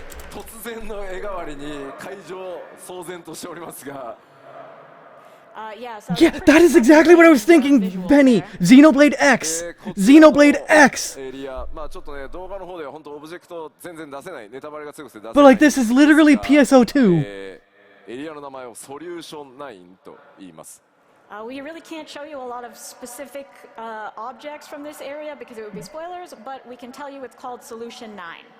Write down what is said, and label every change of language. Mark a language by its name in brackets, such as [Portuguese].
[Japanese] 突然の絵代わりに会場騒然としておりますが。 [English] Yeah, that is exactly what I was thinking, Benny. Xenoblade X. Xenoblade X. [Japanese] エリア、ちょっとね、動画の方では本当オブジェクト全然出せない、ネタバレが強くて出せない。 [English] But like this is literally PSO2. [Japanese] エリアの名前をソリューション9と言います。 [English] We really can't show you a lot of specific objects from this area because it would be spoilers, but we can tell you it's called Solution 9.